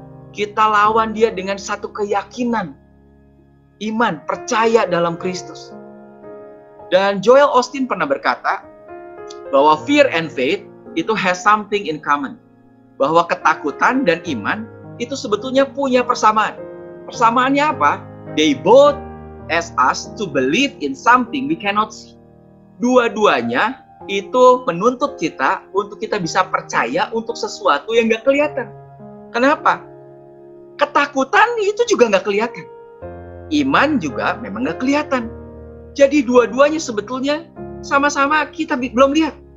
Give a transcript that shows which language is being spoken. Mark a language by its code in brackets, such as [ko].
[id] Kita lawan dia dengan satu keyakinan, iman, percaya dalam Kristus. Dan Joel Osteen pernah berkata bahwa [en] fear and faith [id] itu [en] has something in common. [id] Bahwa ketakutan dan iman itu sebetulnya punya persamaan. Persamaannya apa? [en] They both ask us to believe in something we cannot see. [id] Dua-duanya itu menuntut kita untuk kita bisa percaya untuk sesuatu yang nggak kelihatan. Kenapa? Ketakutan itu juga nggak kelihatan. Iman juga memang nggak kelihatan. Jadi dua-duanya sebetulnya sama-sama kita belum lihat.